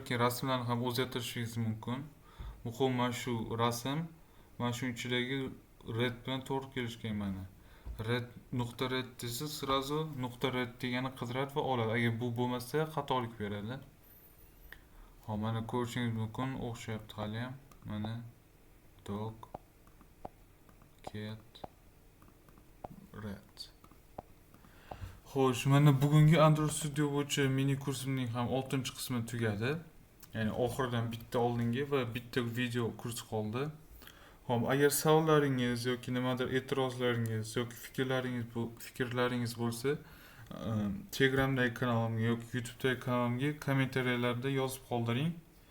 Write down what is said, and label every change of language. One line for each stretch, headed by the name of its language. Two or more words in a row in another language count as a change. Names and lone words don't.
Uzbek: Keyin rasmlarni ham o'zgartirishingiz mumkin. Muhim mana shu rasm, mana shu ichidagi red bilan to'g'ri kelishgan mana. Red nuqta red desa srazu nuqta red degani qidiradi va oladi. Agar bu bo'lmasa xatolik beradi. Hop, mana ko'rishingiz mumkin, o'xshayapti hali ham.
English: Mana dog, cat, red.
Uzbek: Xo'sh, mana bugungi Android Studio bo'yicha mini kursimning ham 6-qismi tugadi. Ya'ni oxiridan bitta oldingi va bitta video kurs qoldi. Xo'p, agar savollaringiz yoki nimadir e'tirozlaringiz yoki fikrlaringiz bo'lsa, Telegramdagi kanalimga yoki YouTube'dagi kanalimga kommentariyalarda yozib qoldiring.